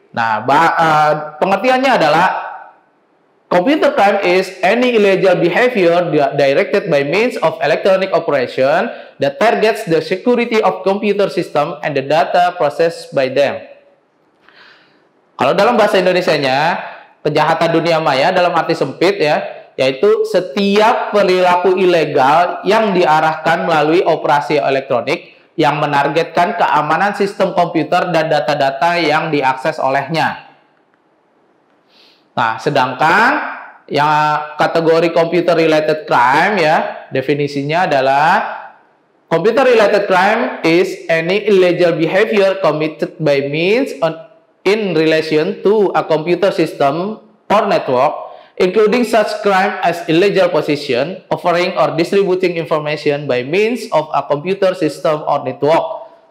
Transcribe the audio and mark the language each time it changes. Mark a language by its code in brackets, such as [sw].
[en] Nah, pengertiannya adalah computer crime is any illegal behavior directed by means of electronic operation that targets the security of computer system and the data processed by them. [id] Kalau dalam bahasa Indonesianya, kejahatan dunia maya dalam arti sempit ya, yaitu setiap perilaku ilegal yang diarahkan melalui operasi elektronik yang menargetkan keamanan sistem komputer dan data-data yang diakses olehnya. [en] Nah, sedangkan yang kategori computer related crime ya, definisinya adalah computer related crime is any illegal behavior committed by means in relation to a computer system or network, including such crime as illegal possession, offering or distributing information by means of a computer system or network.